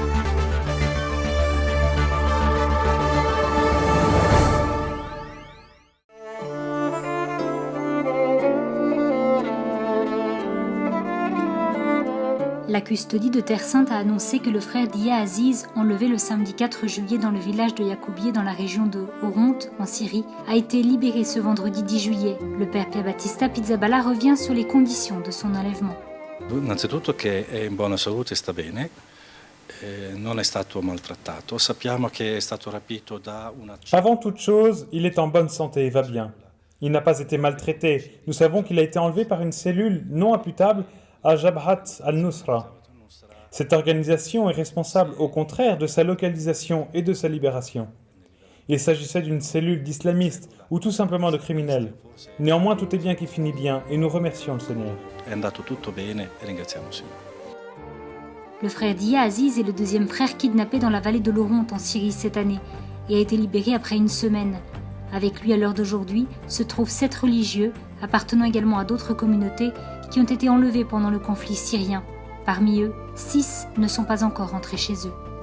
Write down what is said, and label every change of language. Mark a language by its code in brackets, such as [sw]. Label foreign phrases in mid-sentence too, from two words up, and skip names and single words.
[fr] La custodie de Terre Sainte a annoncé que le frère Dia Aziz, enlevé le samedi 4 juillet dans le village de Yacoubieh dans la région de Oronte, en Syrie, a été libéré ce vendredi 10 juillet. Le père Pier Battista Pizzaballa revient sur les conditions de son enlèvement. [it] Innanzitutto che è in buona salute e sta bene, non è stato maltrattato. Sappiamo che è stato rapito da una... [fr] Avant toute chose, il est en bonne santé et va bien. Il n'a pas été maltraité. Nous savons qu'il a été enlevé par une cellule non imputable à Jabhat al-Nusra. Cette organisation est responsable au contraire de sa localisation et de sa libération. Il s'agissait d'une cellule d'islamistes ou tout simplement de criminels. Néanmoins, tout est bien qui finit bien et nous remercions le Seigneur. [it] È andato tutto bene e ringraziamo il Signore. [fr] Le frère Dia Aziz est le deuxième frère kidnappé dans la vallée de l'Oronte en Syrie cette année et a été libéré après une semaine. Avec lui à l'heure d'aujourd'hui se trouvent 7 religieux, appartenant également à d'autres communautés, qui ont été enlevés pendant le conflit syrien. Parmi eux, 6 ne sont pas encore rentrés chez eux.